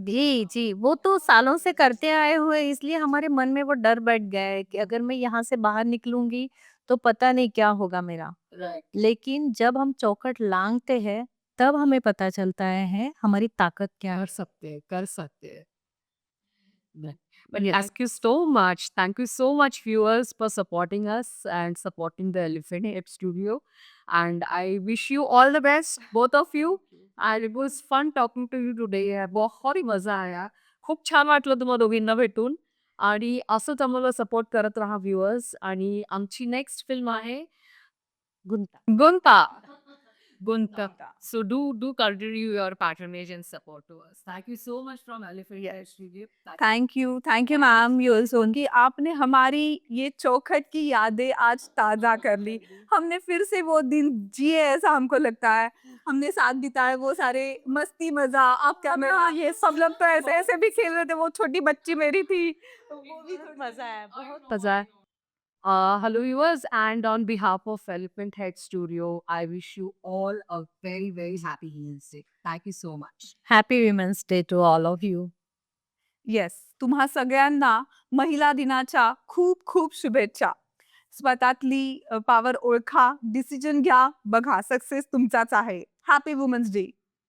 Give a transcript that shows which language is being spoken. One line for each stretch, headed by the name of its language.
Hindi: जी जी, वो तो सालों से करते आए हुए, इसलिए हमारे मन में वो डर बैठ गया है कि अगर मैं यहाँ से बाहर निकलूंगी तो पता नहीं क्या होगा मेरा।
English: Right.
Hindi: लेकिन जब हम चौखट लांघते हैं तब हमें पता चलता है हमारी ताकत क्या है। कर सकते हैं।
English: But thank you so much. Thank you so much, viewers, for supporting us and supporting the Elephant Ape Studio. And I wish you all the best, both of you. And it was fun talking to you today.
Hindi: बहुत ही मजा आया.
Marathi: खूप छान वाटलं तुम्हा दोघींना भेटून. आणि असंच आम्हाला सपोर्ट करत राहा व्ह्युअर्स. आणि आमची नेक्स्ट फिल्म आहे गुंता.
English: Gunta. Gunta. So do continue your patronage and support to us. Thank you so much from Elephant Ape Studio.
Hindi: Thank you ma'am यूलसोन कि आपने हमारी ये चौखट की यादें आज ताज़ा कर ली। हमने फिर से वो दिन जिए ऐसा हमको लगता है। हमने साथ बिताए वो सारे मस्ती मज़ा, आप कैमरा ये सब लोग तो ऐसे-ऐसे भी खेल रहे थे, वो छोटी बच्ची मेरी थी। वो भी मजा आया, बहुत Pazar.
English: Hello viewers, and on behalf of Elephant Head Studio, I wish you all a very very happy Women's Day. Thank you so much. Happy women's day to all of you.
Marathi: Yes, तुम्हा सगळ्यांना महिला दिनाच्या खूप खूप शुभेच्छा. स्वतःतली power ओळखा, decision घ्या, बघा सक्सेस तुमचाच आहे. Happy women's day.